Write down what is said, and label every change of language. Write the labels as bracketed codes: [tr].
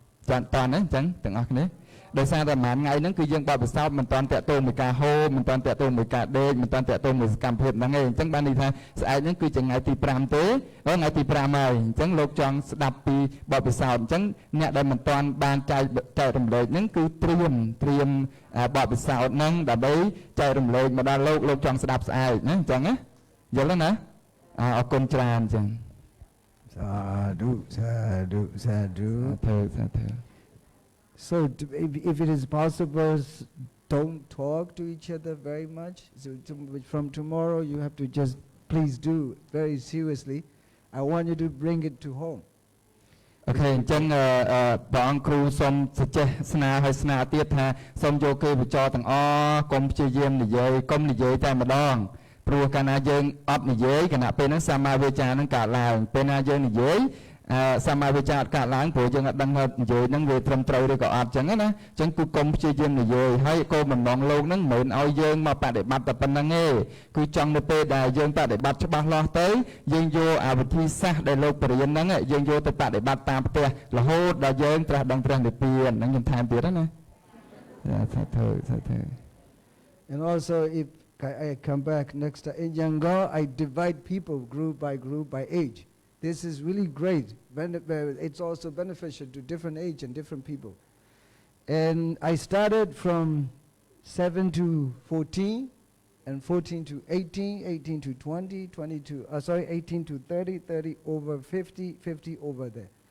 [km] ចាតើអញ្ចឹងទាំងអស់គ្នាដោយសារតែប្រហែលថ្ងៃហ្នឹងគឺយើងបទពិសោធន៍មិនតាន់តាក់ទងមួយការហូបមិនតាន់តាក់ទងមួយការដេកមិនតាន់តាក់ទងមួយសកម្មភាពហ្នឹងឯងអញ្ចឹងបានន័យថាស្អែកហ្នឹងគឺជាថ្ងៃទី5ទេថ្ងៃទី5ហើយអញ្ចឹងលោកចង់ស្ដាប់ពីបទពិសោធន៍អញ្ចឹងអ្នកដែលមិនតាន់បានចែករំលែកហ្នឹងគឺត្រៀមបទពិសោធន៍ហ្នឹងដើម្បីចែករំលែកមកដល់លោកចង់ស្ដាប់ស្អែកណាអញ្ចឹងណាយល់ទេណាអរគុណច្រើនអញ្ចឹង [pi] Sadhu, sadhu, sadhu. [en] So if it is possible, don't talk to each other very much. So from tomorrow you have to just please do very seriously. I want you to bring it to home. [km] Okay, អញ្ចឹងព្រះអង្គគ្រូសូមសចេះស្នើឲ្យស្នើទៀតថាសូមយកគេបច្ចទាំងអស់កុំព្យាយាមនិយាយកុំនិយាយតែម្ដងព្រោះកាលណាយើងអត់និយាយគណៈពេលហ្នឹងសម្មាវាចាហ្នឹងកើតឡើងពេលណាយើងនិយាយ សម្មាវាចាអត់កើតឡើងព្រោះយើងអត់ដឹងថានិយាយហ្នឹងវាត្រឹមត្រូវឬក៏អត់អញ្ចឹងណាអញ្ចឹងគឺកុំព្យាយាមនិយាយហើយគោលបំណងលោកហ្នឹងមិនមែនឲ្យយើងមកបដិបត្តិតែប៉ុណ្្នឹងទេគឺចង់នៅពេលដែលយើងបដិបត្តិច្បាស់លាស់ទៅយើងយកអាវិធីសាស្ត្រដែលលោកបរៀនហ្នឹងយើងយកទៅបដិបត្តិតាមផ្ទះរហូតដល់យើងត្រាស់ដឹងព្រះនិព្វានហ្នឹងខ្ញុំថែមទៀតណាសាធុ [en] And also if I come back next time. In Yangon, I divide people group by age. This is really great. It's also beneficial to different age and different people. And I started from 7 to 14, and 14 to 18, 18 to 20, 20 to 18 to 30, 30 over 50, 50 over there.